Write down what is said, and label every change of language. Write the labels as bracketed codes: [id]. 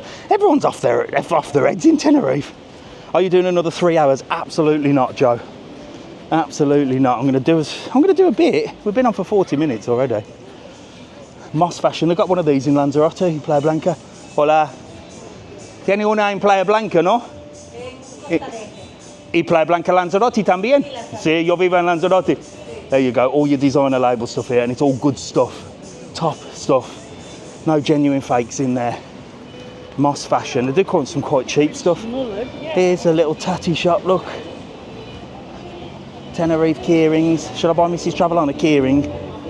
[en] Everyone's off their heads in Tenerife. Are you doing another 3 hours? Absolutely not, Joe. Absolutely not. I'm going to do a bit. We've been on for 40 minutes already. Moss fashion. They've got one of these in Lanzarote, in Playa Blanca. [es] Hola. ¿Tiene una en Playa Blanca, no? Y Playa Blanca Lanzarote también. Sí, yo vivo en Lanzarote. [en] There you go. All your designer label stuff here, and it's all good stuff. Top stuff. No genuine fakes in there. Moss fashion. They do come some quite cheap stuff. Here's a little tatty shop, look. Tenerife keyrings. Should I buy Mrs. TravelON a keyring?